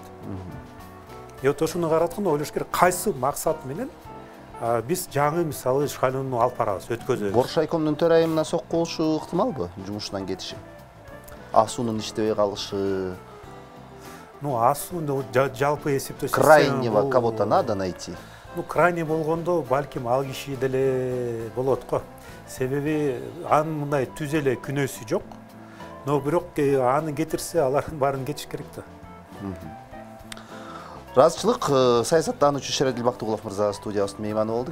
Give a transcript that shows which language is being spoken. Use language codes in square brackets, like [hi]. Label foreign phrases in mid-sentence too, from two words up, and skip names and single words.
[ky] Ошону карап атканда ойлош керек, кайсы максат менен биз жаңы мисалы шайлоону алып барабыз, өткөзөбүз. Боршайкомдун төрайымына сокку болушу ыктымалбы, жумуштан кетиши? АСУнун иштебей калышы. АСУну жалпы эсептөө [ru] крайнего кого-то надо найти. [ky] Крайне болгондо балким ал киши деле болот го. Себеби анын мындай түз эле күнөөсү жок. Но бирок аны кетирсе, алардын баарын кетиш керек да. Ыраазычылык, саясаттануучу Шередил Бактыгулов мырза студиябыздын мейманы болду.